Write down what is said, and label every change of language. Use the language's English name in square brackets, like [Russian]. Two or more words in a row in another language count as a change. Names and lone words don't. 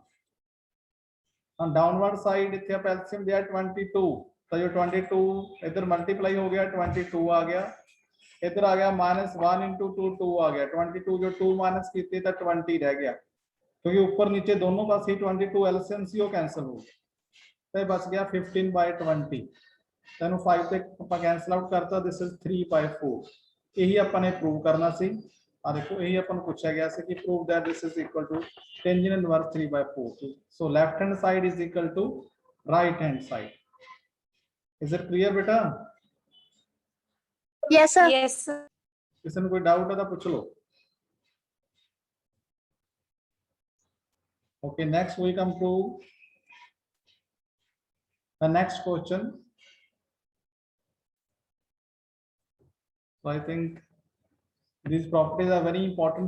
[Hindi] हाँ, [English] downward side [Hindi] इतने आप एलसीएम दिया 22, तो जो 22 इधर मल्टीप्लाई हो गया 22 आ गया, इधर आ गया -1 × 2 2 आ गया, 22 जो 2 माइनस किए तो 20 रह गया, क्योंकि ऊपर नीचे दोनों पास ही 22 एलसीएम सी वो कैंसिल हो गया, तो बच गया 15/20, तो 5 से ਆਪਾਂ [English] cancel out [Hindi] करता, [English] this is [Hindi] 3/4, यही अपन ने प्रूव करना सी। [Punjabi] ਆ ਦੇਖੋ ਇਹੀ ਆਪਾਂ ਨੂੰ ਪੁੱਛਿਆ ਗਿਆ ਸੀ ਕਿ [English] prove that this is equal to tangent inverse 3/4. So left hand side is equal to right hand side. Is it clear beta? Yes, sir. Yes, sir. [Punjabi] ਕਿਸੇ ਨੂੰ ਕੋਈ ਡਾਊਟ ਹੈ ਤਾਂ ਪੁੱਛ ਲਓ। [English] Okay, next we come to the next question. So I think these properties are very important.